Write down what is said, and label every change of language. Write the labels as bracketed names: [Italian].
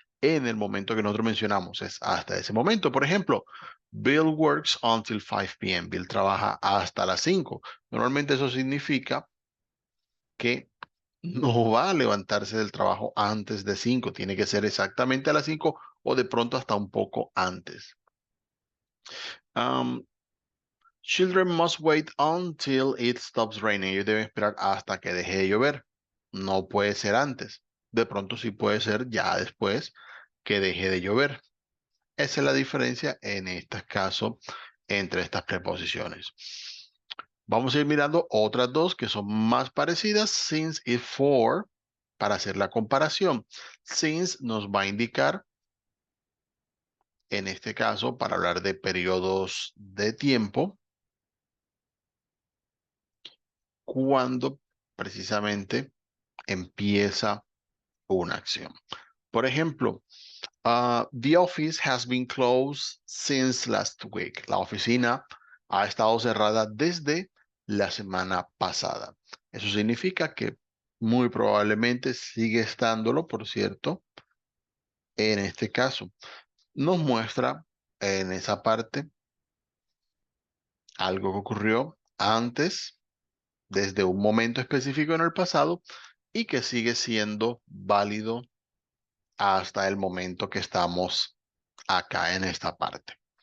[Spanish] en el momento que nosotros mencionamos, es hasta ese momento. Por ejemplo, [English] Bill works until 5 p.m. [Spanish] Bill trabaja hasta las 5. Normalmente eso significa que no va a levantarse del trabajo antes de 5. Tiene que ser exactamente a las 5 o de pronto hasta un poco antes. [English] Um, Children must wait until it stops raining. [Spanish] Ellos deben esperar hasta que deje de llover. No puede ser antes. De pronto sí puede ser ya después que deje de llover. Esa es la diferencia en este caso entre estas preposiciones. Vamos a ir mirando otras dos que son más parecidas, since y for, para hacer la comparación. Since nos va a indicar, en este caso, para hablar de periodos de tiempo, cuando precisamente empieza una acción. Por ejemplo, [English] the office has been closed since last week. [Spanish] La oficina ha estado cerrada desde la semana pasada. Eso significa que muy probablemente sigue estándolo, por cierto, en este caso. Nos muestra en esa parte algo que ocurrió antes, desde un momento específico en el pasado, y que sigue siendo válido hasta el momento que estamos acá en esta parte.